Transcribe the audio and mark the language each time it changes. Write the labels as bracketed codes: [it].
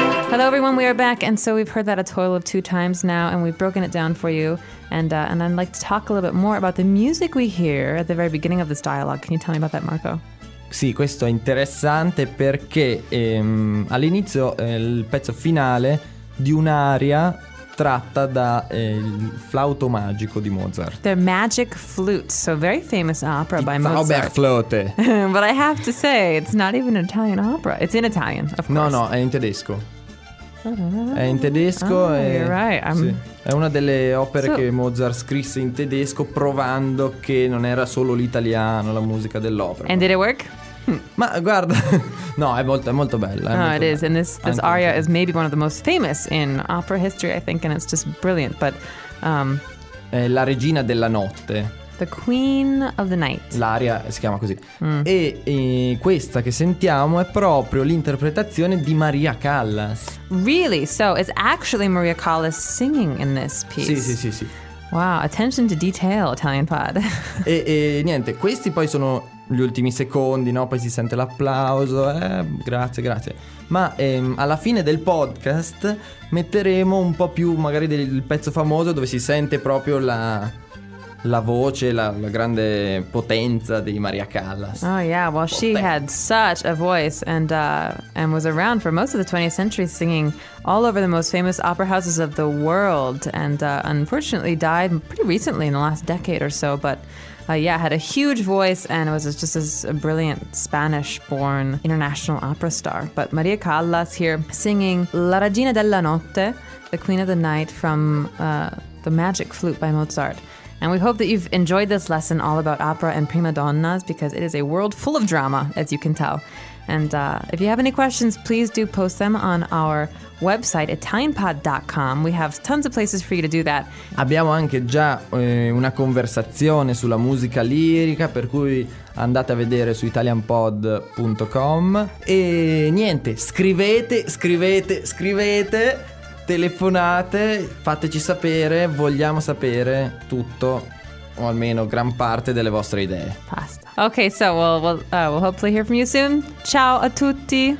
[en] Hello everyone, we are back, and so we've heard that a total of two times now, and we've broken it down for you, and I'd like to talk a little bit more about the music we hear at the very beginning of this dialogue. Can you tell me about that, Marco? [it] Sì, questo è interessante perché all'inizio il pezzo finale di un'aria tratta da il flauto magico di Mozart. [en] The Magic Flute, so very famous opera by Mozart. [de] Zauber Flöte. [en] But I have to say, it's not even an Italian opera. It's in Italian, of course. [it] No, è in tedesco. È in tedesco. Oh, e, [en] you're right. [it] Sì, è una delle opere che Mozart scrisse in tedesco, provando che non era solo l'italiano la musica dell'opera. [en] And did it work? [it] Ma guarda, no, è molto bella. [en] No, oh, it is. And this aria is maybe one of the most famous in opera history, I think, and it's just brilliant. But [it] è la regina della notte. [en] The Queen of the Night. [it] L'aria si chiama così. E questa che sentiamo è proprio l'interpretazione di Maria Callas. [en] Really? So it's actually Maria Callas singing in this piece. [it] Sì. [en] Wow, attention to detail, Italian Pod. [it] E niente, questi poi sono gli ultimi secondi, no? Poi si sente l'applauso. Grazie. Ma alla fine del podcast metteremo un po' più magari del pezzo famoso, dove si sente proprio la voce, la grande potenza di Maria Callas. [en] Oh yeah, well, she had such a voice and was around for most of the 20th century singing all over the most famous opera houses of the world, and unfortunately died pretty recently in the last decade or so, but had a huge voice and was just as a brilliant Spanish-born international opera star. But Maria Callas here singing La Regina della Notte, the Queen of the Night, from The Magic Flute by Mozart. And we hope that you've enjoyed this lesson all about opera and prima donnas, because it is a world full of drama, as you can tell. And if you have any questions, please do post them on our website, italianpod.com. We have tons of places for you to do that. [it] Abbiamo anche già una conversazione sulla musica lirica, per cui andate a vedere su italianpod.com. E niente, scrivete. Telefonate, fateci sapere, vogliamo sapere tutto, o almeno gran parte delle vostre idee. Basta. [en] Okay, so we'll hopefully hear from you soon. [it] Ciao a tutti.